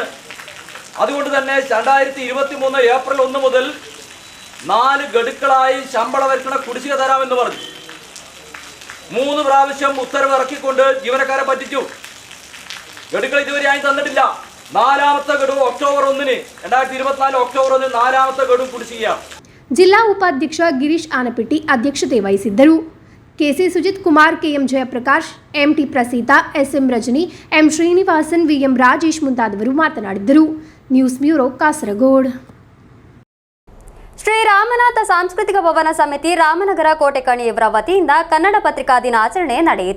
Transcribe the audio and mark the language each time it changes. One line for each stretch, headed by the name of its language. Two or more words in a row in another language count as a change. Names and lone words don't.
Malayalam: അതുകൊണ്ട് തന്നെ 2023 ഏപ്രിൽ 1 മുതൽ 4 ഗഡുക്കളായി ശമ്പള പരിഷ്കരണ കുടിശ്ശിക തരാമെന്ന് പറഞ്ഞു. 3 പ്രാവശ്യം ഉത്തരവ് ഇറക്കിക്കൊണ്ട് ജീവനക്കാരെ പറ്റിച്ചു. ഗഡുക്കൾ ഇതുവരെയായി തന്നിട്ടില്ല. 4ാമത്തെ ഗഡു ഒക്ടോബർ 1 2024 ഒക്ടോബർ 1 4ാമത്തെ ഗഡു കുടിശ്ശികയാണ്.
Kannada: ಜಿಲ್ಲಾ ಉಪಾಧ್ಯಕ್ಷ ಗಿರೀಶ್ ಆನಪಿಟ್ಟಿ ಅಧ್ಯಕ್ಷತೆ ವಹಿಸಿದ್ದರು. KC ಸುಜಿತ್ ಕುಮಾರ್, KM ಜಯಪ್ರಕಾಶ್, MT ಪ್ರಸೀತಾ, SM ರಜನಿ, M ಶ್ರೀನಿವಾಸನ್, VM ರಾಜೇಶ್ ಮುಂತಾದವರು ಮಾತನಾಡಿದರು.
English: news bureau
Kannada: ಕಾಸರಗೋಡು. ಶ್ರೀರಾಮನಾಥ ಸಾಂಸ್ಕೃತಿಕ ಭವನ ಸಮಿತಿ ರಾಮನಗರ ಕೋಟೆಕಣಿ ಇವರ ವತಿಯಿಂದ ಕನ್ನಡ ಪತ್ರಿಕಾ ದಿನಾಚರಣೆ ನಡೆಯಿತು.